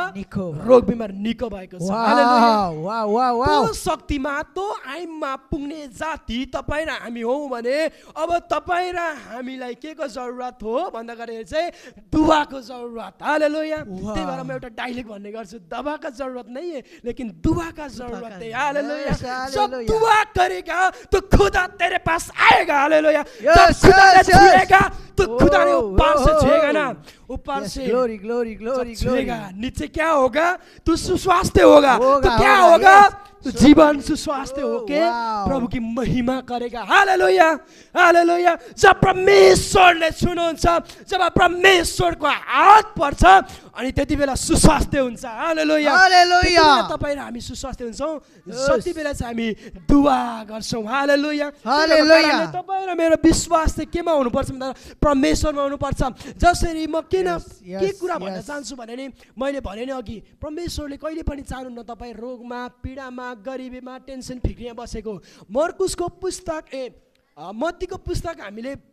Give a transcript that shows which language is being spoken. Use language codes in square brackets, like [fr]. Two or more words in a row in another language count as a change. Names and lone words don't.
[ne] निको भयो। रोग बिमार निको भएको छ हालेलुया वाउ त्यो शक्तिमा त्यो आइममा पुग्ने जाति तपाईँ र हामी हौ भने अब तपाईँ र हामीलाई के को जरुरत हो भन्दाखेरि चाहिँ दुवाको जरुरत हालेलुया त्यही भएर म एउटा डाइलेक्ट भन्ने गर्छु [hi] दवा का जरुरत नहीं है लेकिन दुआ का जरुरत है हालेलुया जब दुआ करेगा तो खुदा तेरे पास आएगा हालेलुया जब खुदा ने छुएगा तो खुदा ने ऊपर से छुएगा ना ऊपर से [ne] ग्लोरी [hi] छुएगा नीचे क्या होगा तू सुस्वास्थ्य होगा तो क्या होगा तो जीवन सुस्वास्थ्य होके प्रभु की महिमा करेगा हालेलुया हालेलुया [ne] जब परमेश्वरले छुनुहुन्छ जब परमेश्वरको हात पर्छ अनि त्यति बेला सुस्वास्थ्य हुन्छ [hi] हालेलुया [ne] हालेलुया तपाईँ र हामी सुस्वास्थ्य हुन्छौँ जति बेला चाहिँ हामी दुआ गर्छौँ हालेलुया हालेलुया तपाईँ र मेरो विश्वास चाहिँ केमा हुनुपर्छ भन्दा परमेश्वरमा हुनुपर्छ जसरी म किन के कुरा भन्न चाहन्छु भने नि मैले भने नि अघि परमेश्वरले कहिले पनि चाहनुहुन्न तपाईँ रोगमा पीडामा गरिबीमा टेन्सन फिक्रीमा बसेको मर्कुसको पुस्तक मत्तीको पुस्तक हामीले